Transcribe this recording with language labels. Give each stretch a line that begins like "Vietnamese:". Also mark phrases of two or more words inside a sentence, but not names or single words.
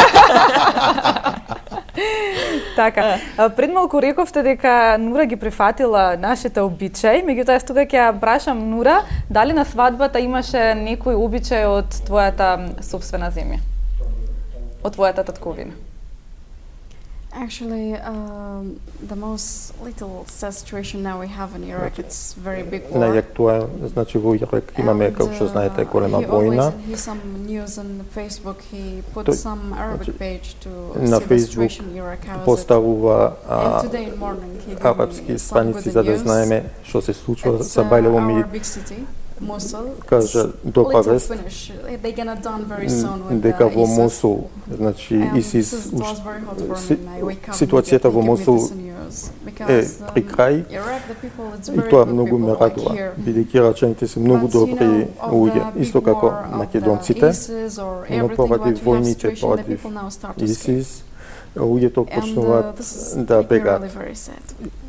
Macedonian: Така, пред малку рековте дека Нура ги прифатила нашите обичаи, меѓутоа јас тука ќе ја прашам Нура, дали на свадбата имаше некој обичај од твојата сопствена земја? Од твојата татковина?
English: Actually, the most little sad situation now we have in Iraq, it's very big war.
Macedonian: Најактуелно, значи во Ирак имаме, како што знаете, голема војна.
English: He some news on Facebook, he put some Arabic page to на see the situation in Iraq, how is it?
Macedonian: Поставува
English: Today morning he
Macedonian: арапски страници за да знаеме што се случува за Бајлево ми. Кажа добра вест дека во Мосул, значи ИСИС, ситуацијата во Мосул е при крај и тоа многу ме радува, бидејќи ирачаните се многу добри луѓе, исто како македонците, но поради војните против ИСИС, луѓето почнуваат да бегаат.